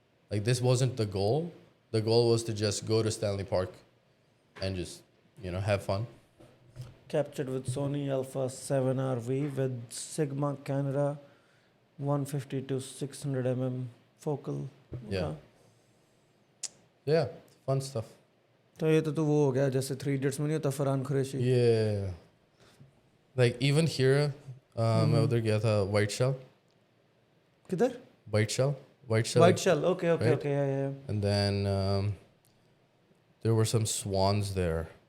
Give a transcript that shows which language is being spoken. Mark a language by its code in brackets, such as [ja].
[en] Like, this wasn't the goal. The goal was to just go to Stanley Park and just, have fun. captured with Sony Alpha 7RV with Sigma Canada 150 to 600 mm focal. Yeah. Yeah, fun stuff. [hi] तो ये तो वो हो गया जैसे 3 Idiots में नहीं होता Farhan Qureshi. [en] Yeah. Like, even here, [hi] मैं उधर गया था White Shell. किधर? [en] White Shell. White Shell. Okay, okay, right? okay. Yeah. And then there were some swans there.